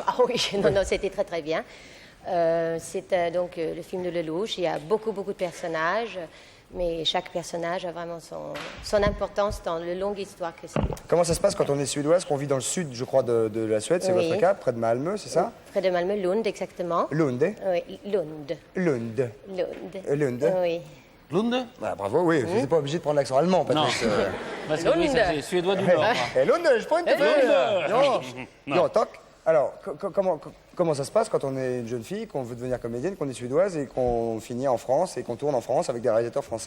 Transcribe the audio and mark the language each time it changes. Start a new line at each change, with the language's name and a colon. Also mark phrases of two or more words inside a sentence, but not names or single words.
French: Ah oui, non, non, c'était très très bien. C'est donc le film de Lelouch. Il y a beaucoup, beaucoup de personnages, mais chaque personnage a vraiment son importance dans la longue histoire que c'est. Comment ça se passe quand on est suédoise, qu'on vit dans le sud, je crois, de la Suède? C'est Oui. votre cas, près de Malmö, c'est ça? Près de Malmö, Lund, exactement. Lund. Oui, Lund. Lund. Lund. Lund. Oui. Lund. Ah, bravo, oui, vous n'êtes pas obligé de prendre l'accent allemand, Patrice. Parce que oui, Lund. c'est suédois du Nord. Hey, Lund, je prends une Non, toc. Alors, comment ça se passe quand on est une jeune fille, qu'on veut devenir comédienne, qu'on est suédoise et qu'on finit en France et qu'on tourne en France avec des réalisateurs français?